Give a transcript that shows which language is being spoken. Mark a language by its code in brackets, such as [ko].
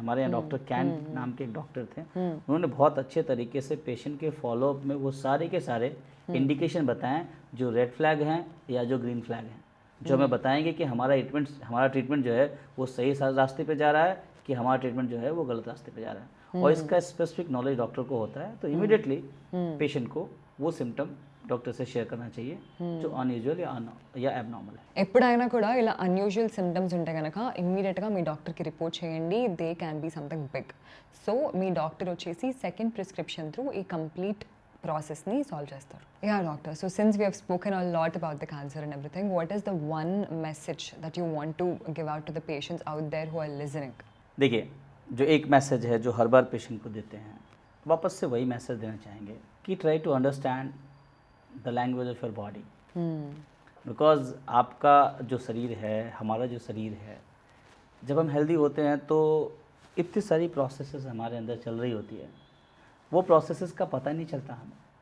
[hi] हमारे यहाँ doctor can नाम के एक डॉक्टर थे, उन्होंने बहुत अच्छे तरीके से पेशेंट के फॉलोअप में वो सारे के सारे इंडिकेशन बताएं जो रेड फ्लैग हैं या जो ग्रीन फ्लैग हैं, जो हमें बताएंगे कि हमारा ट्रीटमेंट जो है वो सही रास्ते पे जा रहा है कि हमारा ट्रीटमेंट जो है वो गलत रास्ते पे जा रहा है। और इसका स्पेसिफिक नॉलेज डॉक्टर को होता है, तो इमीडिएटली पेशेंट को वो सिम्टम డాక్టర్ से షేర్ करना चाहिए जो अनयूजुअल या abnormal है. [te] ఎప్పుడైనా కూడా ఇలా అన్యూజువల్ సిమ్టమ్స్ ఉంటే కనుక ఇమ్మీడియట్గా మీ డాక్టర్కి రిపోర్ట్ చేయండి. [en] They can be something big. [te] So మీ doctor వచ్చేసి సెకండ్ ప్రిస్క్రిప్షన్ త్రూ ఈ కంప్లీట్ ప్రాసెస్ని సాల్వ్ చేస్తారు. [en] Yeah doctor, so since we have spoken a lot about the cancer and everything, what is the one message that you want to give out to the patients out there who are listening? [hi] देखिए, जो एक message है जो हर बार patient को देते हैं, वापस से वही मैसेज देना चाहेंगे कि [en] try to understand the language of your body, [hi] because आपका जो शरीर है, हमारा जो शरीर है, जब हम हेल्दी होते हैं तो इतनी सारी प्रोसेसेस हमारे अंदर चल रही होती है, वो प्रोसेसेस का पता नहीं चलता हमें.